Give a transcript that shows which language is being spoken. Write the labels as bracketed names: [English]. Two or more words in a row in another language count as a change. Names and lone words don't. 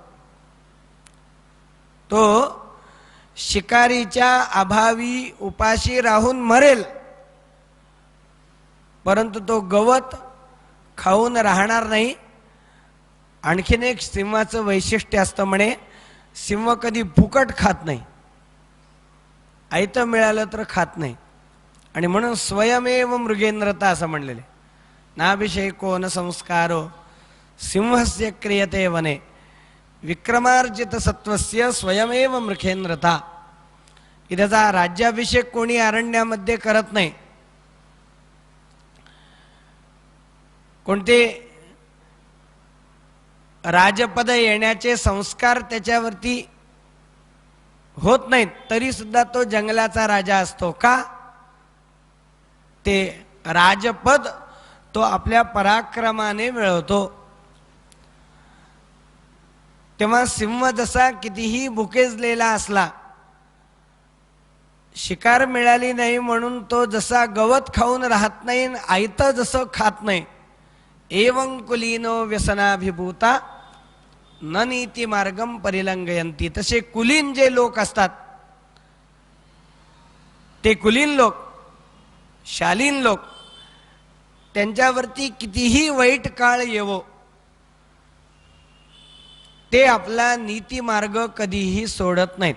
[Marathi] तो शिकारीच्या अभावी उपाशी राहून मरेल, परंतु तो गवत खाऊन राहणार नाही. आणखीन एक सिंहाचं वैशिष्ट्य असतं म्हणे, सिंह कधी फुकट खात नाही, आयतं मिळालं तर खात नाही. आणि म्हणून [Sanskrit] स्वयमेव मृगेंद्रता [Marathi] असं म्हणलेले, [Sanskrit] नाभिषेको न संस्कारो सिंहस्य क्रियते वने विक्रमार्जित सत्वस्य स्वयमेव मृखेंद्रता. [Marathi] की त्याचा राज्याभिषेक कोणी अरण्यामध्ये करत नाही. कोणते राजपद येण्याचे संस्कार त्याच्यावरती होत नाहीत तरी सुद्धा तो जंगलाचा राजा असतो. का? ते राजपद तो आपल्या पराक्रमाने मिळवतो. तेव्हा सिंह जसा कितीही भुकेजलेला असला, शिकार मिळाली नाही म्हणून तो जसा गवत खाऊन राहत नाही, आयतं जसं खात नाही, [Sanskrit] एवं कुलीनो व्यसनाभिभूता न नीती मार्गम परिलंघयंती. [Marathi] तसे कुलीन जे लोक असतात, ते कुलीन लोक, शालीन लोक, त्यांच्यावरती कितीही वाईट काळ येवो, ते आपला नीती मार्ग कधीही सोडत नाहीत.